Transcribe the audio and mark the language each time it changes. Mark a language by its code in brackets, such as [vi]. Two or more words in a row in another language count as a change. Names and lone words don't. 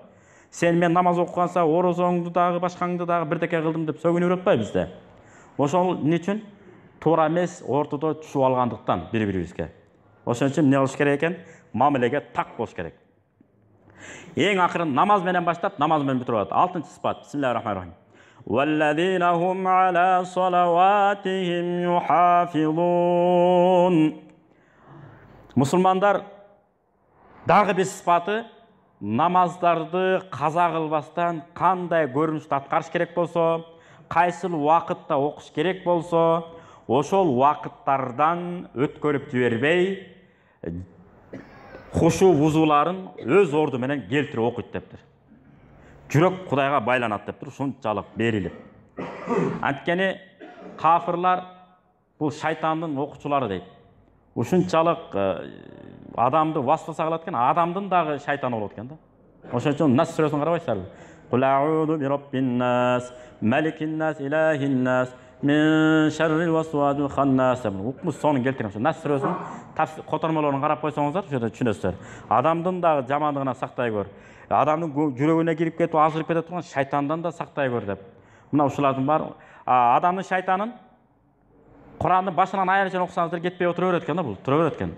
[ky] Сен мен намаз окуганса, орозоңду дагы, башкаңды дагы бирдеке кылдым деп сөгүнүп атпайбы бизде? Ошол эмне үчүн? Туура эмес ортодо түшүп алгандыктан бири-бирибизге. Ошон үчүн эмне кылыш керек экен? Мамилеге так болуш керек. Эң акырын намаз менен баштап, намаз менен бүтүрүп атат. 6-чы сыпат. [ar] بسم الله الرحمن الرحيم. وَالَّذِينَ هُمْ عَلَى صَلَوَاتِهِمْ يُحَافِظُونَ. [ky] Мусулмандар дагы бир сыпаты намаздарды каза кылбастан кандай көрүнүштө аткарыш керек болсо, кайсыл убакытта окуш керек болсо, ошол убакыттардан өткөрүп жибербей, хушу вузуларын өз орду менен келтирип окуйт дептир. Жүрөк Кудайга байланат дептир, ушунчалык берилип. Анткени кафырлар бул шайтандын окуучулары дейт. Ушунчалык адамды васваса кылат экен, адамдын дагы шайтаны болот экен да. Ошон үчүн Нас сүрөсүн карабайсыздарбы? [ar] قل أعوذ برب الناس، ملك الناس، إله الناس، من شر الوسواس الخناس. [ky] Укмуш сонун келтирем. Нас сүрөсүнүн котормолорун карап койсоңуздар, ошондо түшүнөсүздөр. Адамдын да жамандыгынан сактай көр. Адамдын жүрөгүнө кирип кетип азырып кете турган шайтандан да сактай көр деп. Мына ушулардын баары адамдын шайтанын Курандын башынан аягына чейин окусаңыздар кетпей отура берет экен да, бул тура берет экен.